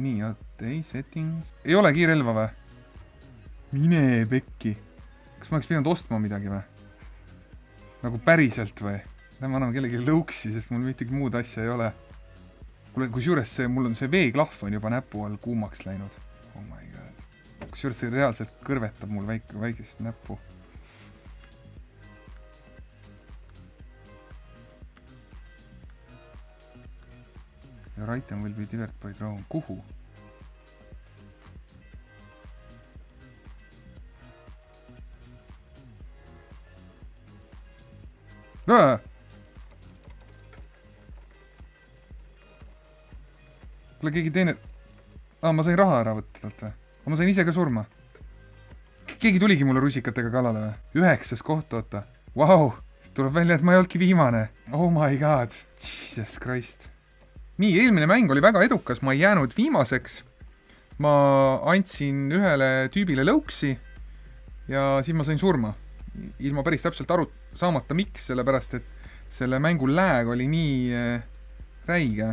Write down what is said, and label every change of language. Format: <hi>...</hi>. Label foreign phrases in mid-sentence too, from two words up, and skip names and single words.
<et>Nii, settings. Ei ole kiirelva või? Mine pekki. Kas ma oleks pidanud ostma midagi või? Nagu päriselt või? Lähme anname kellegi lõuksi, sest mul mittegi muud asja ei ole. Kusjuures mul on see veeklahv on juba näpu all kuumaks läinud.</et> <en>Oh my god.</en> <et>Kusjuures see reaalselt kõrvetab mul väikest näppu.</et> <en>Your item will be delivered by drone.</en> <et>Kuhu? Kuule, keegi teine... ma sain raha ära võtta talt või? Ma sain ise ka surma. Keegi tuligi mulle rusikatega kallale või? 9. koht, oota. Vau! Tuleb välja, et ma ei olnudki viimane.</et> <en>Oh my god. Jesus Christ.</en> <et>Nii, eelmine mäng oli väga edukas, ma ei jäänud viimaseks. Ma andsin ühele tüübile lõuksi ja siis ma sain surma. ilma päris täpselt aru saamata miks, sellepärast et selle mängu lag oli nii räige.</et>